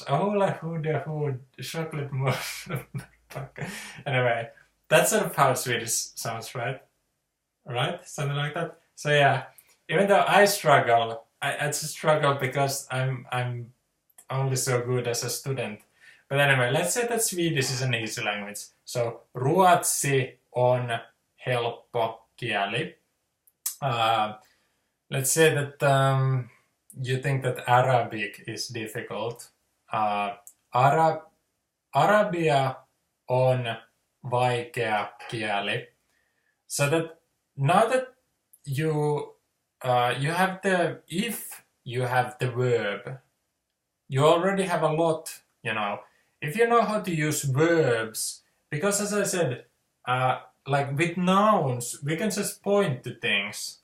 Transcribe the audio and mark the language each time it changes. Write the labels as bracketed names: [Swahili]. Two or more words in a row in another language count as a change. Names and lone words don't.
[English] A hula hood chocolate mousse. Anyway, that's sort of how Swedish sounds, right? Right? Something like that. So yeah, even though I struggle, I just struggle because I'm only so good as a student. But anyway, let's say that Swedish is an easy language. [Finnish] So ruotsi on helppo kieli. [English] Let's say that you think that Arabic is difficult. [Finnish] Arabia on vaikea kieli. [English] So that now that you have if you have the verb, you already have a lot, If you know how to use verbs, because as I said, like with nouns, we can just point to things.